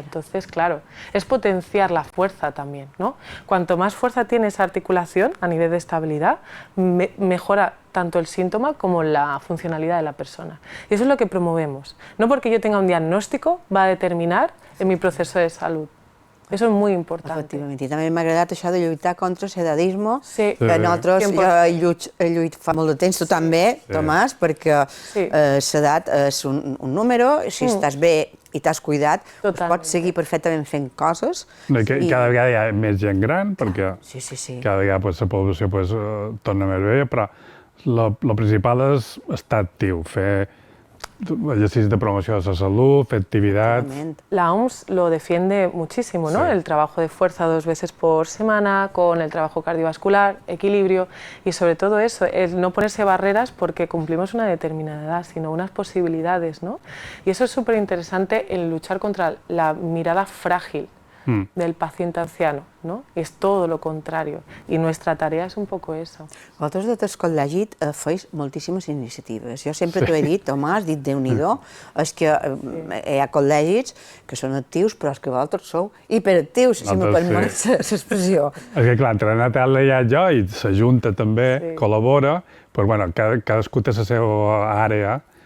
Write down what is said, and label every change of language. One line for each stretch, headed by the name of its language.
Spanish: Entonces, claro, es potenciar la fuerza también, ¿no? Cuanto más fuerza tiene esa articulación a nivel de estabilidad, mejora tanto el síntoma como la funcionalidad de la persona. Y eso es lo que promovemos. No porque yo tenga un diagnóstico va a determinar en mi proceso de salud. Eso es muy important.
Catalan: Efectivament, i també m'ha agradat això de lluitar contra l'edadisme, sí. que nosaltres, jo he lluit fa molt de temps, tu també, Tomàs, perquè l'edat és un número, si estàs bé i t'has cuidat, pots seguir perfectament fent coses. Cada vegada hi ha més gent gran, perquè cada vegada la població torna més bé, però el principal és estar actiu, fer
Spanish: ejercicios de promoción de la salud, actividad. La OMS lo defiende muchísimo, ¿no? El trabajo de fuerza 2 veces por semana, con el trabajo cardiovascular, equilibrio y sobre todo eso, el no ponerse barreras porque cumplimos una determinada edad, sino unas posibilidades, ¿no? Y eso es súper interesante en luchar contra la mirada frágil del paciente anciano, ¿no? Es todo lo contrario y nuestra tarea es un poco eso.
Catalan: Vosaltres de Tres Col·legi feis moltíssimes iniciatives. Jo sempre t'ho he dit, Tomàs, dit Déu-n'hi-do, és que hi ha col·legis que són actius, però és que vosaltres sou hiperactius, si me permet l'expressió. És que clar, entre la tele hi ha jo i la Junta també col·labora, però bueno, cadascú té la seva àrea.